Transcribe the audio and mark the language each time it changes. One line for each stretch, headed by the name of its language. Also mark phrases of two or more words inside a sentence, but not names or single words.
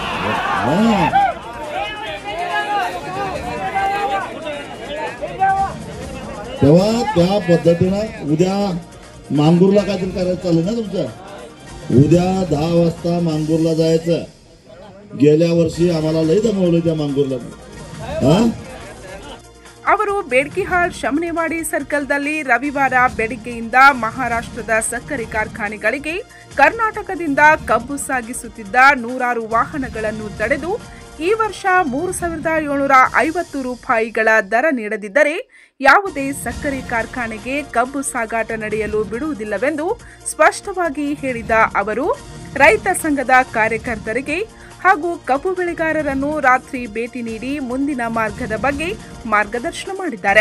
Marathi: तेव्हा त्या पद्धतीनं उद्या मांगूरला काहीतरी करायचं चालू ना तुमचं. उद्या 10 वाजता मांगूरला जायचं. गेल्या वर्षी आम्हाला लई जमवलं त्या मांगूरला.
Kannada: ಅವರು ಬೇಡ್ಕಿಹಾಳ್ ಶಮನೆವಾಡಿ ಸರ್ಕಲ್ದಲ್ಲಿ ರವಿವಾರ ಬೆಳಗ್ಗೆಯಿಂದ ಮಹಾರಾಷ್ಟ್ರದ ಸಕ್ಕರೆ ಕಾರ್ಖಾನೆಗಳಿಗೆ ಕರ್ನಾಟಕದಿಂದ ಕಬ್ಬು ಸಾಗಿಸುತ್ತಿದ್ದ 100 ವಾಹನಗಳನ್ನು ತಡೆದು ಈ ವರ್ಷ 3,750 ರೂಪಾಯಿಗಳ ದರ ನೀಡದಿದ್ದರೆ ಯಾವುದೇ ಸಕ್ಕರೆ ಕಾರ್ಖಾನೆಗೆ ಕಬ್ಬು ಸಾಗಾಟ ನಡೆಯಲು ಬಿಡುವುದಿಲ್ಲವೆಂದು ಸ್ಪಷ್ಟವಾಗಿ ಹೇಳಿದ ಅವರು ರೈತ ಸಂಘದ ಕಾರ್ಯಕರ್ತರಿಗೆ ಹಾಗೂ ಕಬ್ಬು ಬೆಳೆಗಾರರನ್ನು ರಾತ್ರಿ ಭೇಟಿ ನೀಡಿ ಮುಂದಿನ ಮಾರ್ಗದ ಬಗ್ಗೆ ಮಾರ್ಗದರ್ಶನ ಮಾಡಿದ್ದಾರೆ.